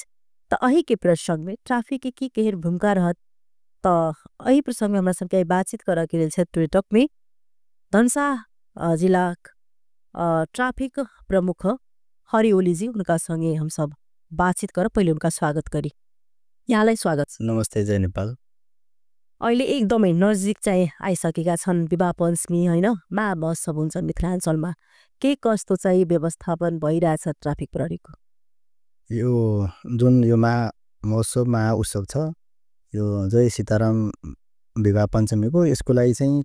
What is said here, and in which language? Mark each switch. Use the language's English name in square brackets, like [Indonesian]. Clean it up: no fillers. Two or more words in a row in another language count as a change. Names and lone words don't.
[Maithili] तो अही के प्रसंग में ट्राफिक के की केहन भूमिका रहत तो अही प्रसंग में हमरा सबके बातचीत करे के लेल टुडे टॉक में धनसा जिला ट्राफिक प्रमुख हरि ओली जी उनका संगे हम सब बातचीत कर पहले उनका स्वागत करी। [Nepali] यहाँलाई स्वागत। नमस्ते जय नेपाल। अहिले एकदमै नजिक चाहिँ आइसकेका छन् विवाह पञ्चमी हैन, मा महोत्सव हुन्छ मिथिलाञ्चलमा के कस्तो चाहिँ व्यवस्थापन भइरहेछ ट्राफिक प्रहरीको? यो जुन यो महोत्सव उत्सव छ यो जय सीताराम विवाह पञ्चमीको यसको लागि चाहिँ